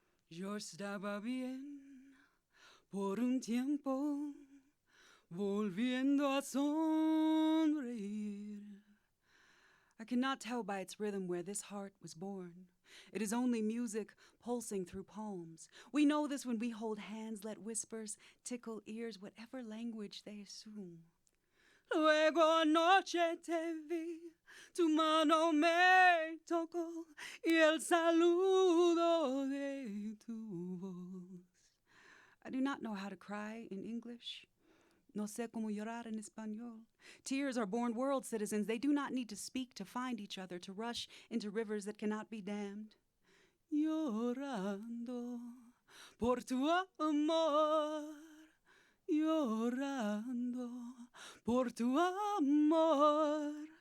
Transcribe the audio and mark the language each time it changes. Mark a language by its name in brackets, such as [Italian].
[Spanish] Yo estaba bien por un tiempo, volviendo a sonreír. [English] I cannot tell by its rhythm where this heart was born. It is only music pulsing through palms. We know this when we hold hands, let whispers tickle ears, whatever language they assume. [Spanish] Luego anoche te vi, tu mano me tocó y el saludo de tu voz. [English] I do not know how to cry in English. [Spanish] No sé cómo llorar en español. [English] Tears are born world citizens. They do not need to speak to find each other, to rush into rivers that cannot be dammed. [Spanish] Llorando por tu amor. Llorando por tu amor.